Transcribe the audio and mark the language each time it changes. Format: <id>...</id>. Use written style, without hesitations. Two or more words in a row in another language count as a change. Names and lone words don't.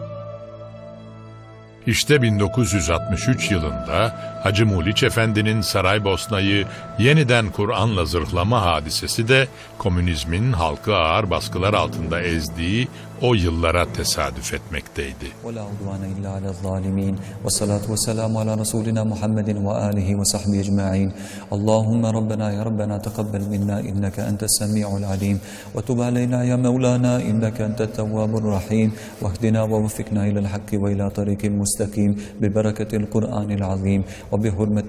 <tr>İşte 1963 yılında Hacı Muliç Efendi'nin Saraybosna'yı yeniden Kur'an'la zırhlama hadisesi de komünizmin halkı ağır baskılar altında ezdiği o yıllara tesadüf etmekteydi.</tr> <ar>ولا عدوان إلا على الظالمين والصلاة والسلام على رسولنا محمد وآله وصحبه أجمعين اللهم ربنا يا ربنا تقبل منا إنك أنت السميع العليم وتب علينا يا مولانا إنك أنت التواب الرحيم واهدنا ووفقنا إلى الحق وإلى طريق مستقيم ببركة القرآن العظيم وبحرمة</ar>